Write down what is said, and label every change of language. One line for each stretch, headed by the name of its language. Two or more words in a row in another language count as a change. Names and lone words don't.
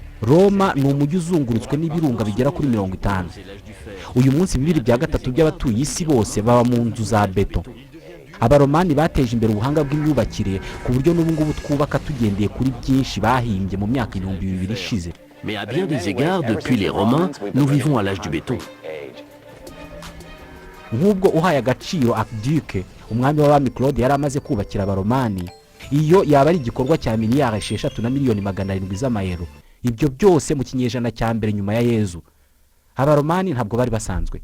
Kinyarwanda: Roma ni umujyi uzungurutswe n'ibirunga bigera kuri 50. Uyu munsi 2/3 by'abatuye isi bose baba mu nzu za beto. Abaromani bateje imbere ubuhanga bw'imyubakire ku buryo n'ubu ngubu twubaka tugendeye kuri byinshi bahimbye mu myaka 2000 ishize.
French: Mais à bien des égards, depuis les Romains, nous vivons à l'âge du béton.
Kinyarwanda: Nk'ubwo uhaye agaciro Amateka, umwami w'abami Claude yari amaze kubakira Abaromani, iyo yaba ari igikorwa cya miliyari 6 na miliyoni 700 z'amayero. Ibyo byose mu kinyejana cya mbere nyuma ya Yezu. Abaromani ntabwo bari basanzwe.